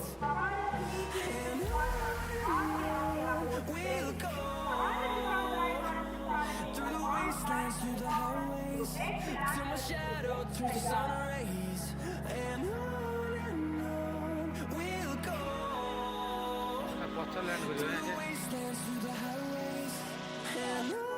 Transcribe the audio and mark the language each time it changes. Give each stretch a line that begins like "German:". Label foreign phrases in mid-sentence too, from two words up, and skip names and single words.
English: And we'll go through the wastelands, through the highways, till my shadow turns to sun rays. And on we'll go.
Odia: ପଛ ଲ୍ୟାଣ୍ଡ କରିବ
English: Wastelands through the highways, and